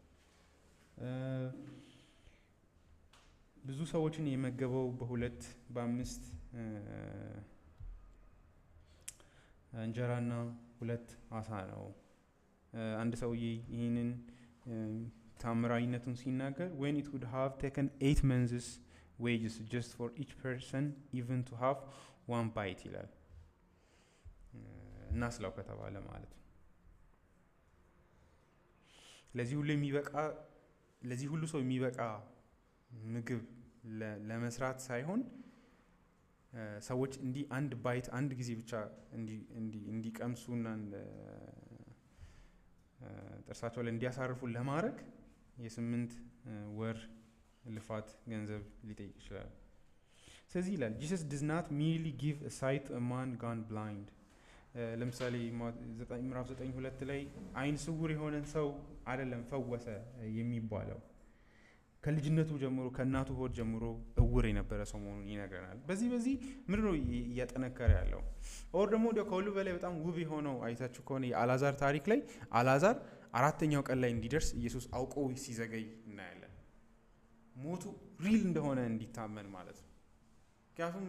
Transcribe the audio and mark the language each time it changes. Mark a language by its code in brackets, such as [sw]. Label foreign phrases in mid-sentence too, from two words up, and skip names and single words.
[am] ብዙ ሰዎችን የመገበው በ2 በ5 እንጀራና 2 አሳ ነው። አንድ ሰውዬ ይህንን ታምራዊነቱን ሲናገር [en] when it would have taken 8 months wages just for each person even to have 1 bite [am] ይላል። እናስላው ከተባለ ማለት ነው። ለዚህ ሁሉ ሰው የሚበቃ ምግብ ለመስራት ሳይሆን ሰዎች እንዲህ አንድ ባይት አንድ ጊዜ ብቻ እንዲቀምሱና ጥርሳቸው ላይ እንዲያሳርፉ ለማድረግ የ8 ወር ልፋት ገንዘብ ሊጠይቅ ይችላል። ስለዚህ ይላል [en] Jesus does not merely give a sight to a man gone blind። [am] ለምሳሌ ምዕራፍ 9:2 ላይ አይን ስውር የሆነን ሰው አይደለም ፈወሰ የሚባለው፣ ከልጅነቱ ጀምሮ ከእናቱ ሆድ ጀምሮ እውር የነበረ ሰው መሆኑን ይነግረናል። በዚህ ምንድን ነው እያጠነከረ ያለው? ኦር ደግሞ ከሁሉ በላይ በጣም ውብ የሆነው አይታችሁ ከሆነ የአልዓዛር ታሪክ ላይ አልዓዛር 4ኛው ቀን ላይ እንዲደርስ ኢየሱስ አውቆ ሲዘገይ እናያለን። ሞቱ ሪል እንደሆነ እንዲታመን ማለት ነው። ምክንያቱም